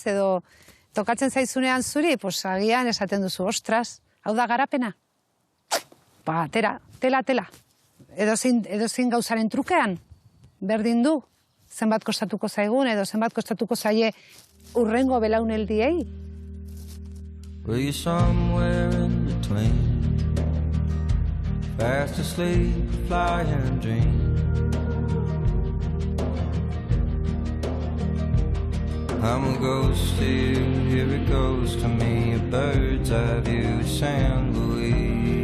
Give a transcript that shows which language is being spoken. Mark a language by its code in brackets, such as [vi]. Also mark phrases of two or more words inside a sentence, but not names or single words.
[eu] Edo tokatzen zaizunean zuri, agian esaten duzu, ostras, hau da garapena. Tela. Edozein gauzaren trukean, berdin du. Zenbat kostatuko zaigun edo zenbat kostatuko zaie urrengo belaunaldiei. [en] Well, you're somewhere in between, fast asleep, fly and dream. I'm a ghost to you, here it goes to me, a bird's eye view, San Luis.